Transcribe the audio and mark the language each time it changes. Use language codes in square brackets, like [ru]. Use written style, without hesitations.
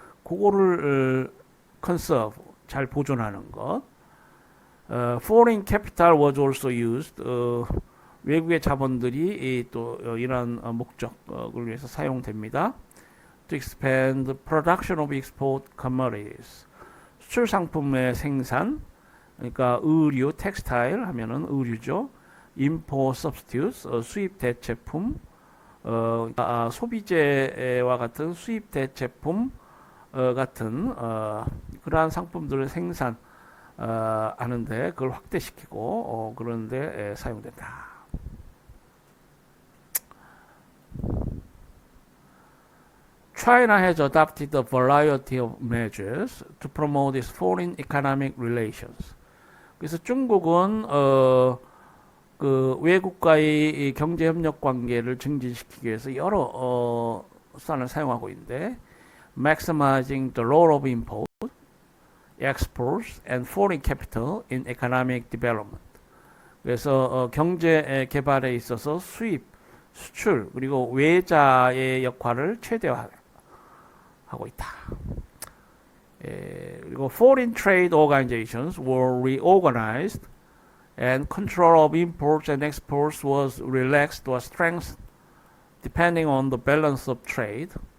[ko] 그거를 conserve 잘 보존하는 것. [en] Foreign capital was also used. [ko] 외국의 자본들이 또 이러한 목적을 위해서 사용됩니다. [en] To expand the production of export commodities. [ko] 수출 상품의 생산, 그러니까 의류, 텍스타일 하면은 의류죠. [en] Import substitutes, [ko] 수입 대체품, 소비재와 같은 수입 대체품 같은 그러한 상품들을 생산 하는데 그걸 확대시키고 그런데 사용된다. [en] China has adopted a variety of measures to promote its foreign economic relations. [ko] 그래서 중국은 그 외국과의 경제 협력 관계를 증진시키기 위해서 여러 수단을 사용하고 있는데, [en] maximizing the role of import, exports, and foreign capital in economic development. [ko] 그래서 경제 개발에 있어서 수입, 수출 그리고 외자의 역할을 최대화하고 있다. [en] 그리고 foreign trade organizations were reorganized and control of imports and exports was relaxed or strengthened depending on the balance of trade.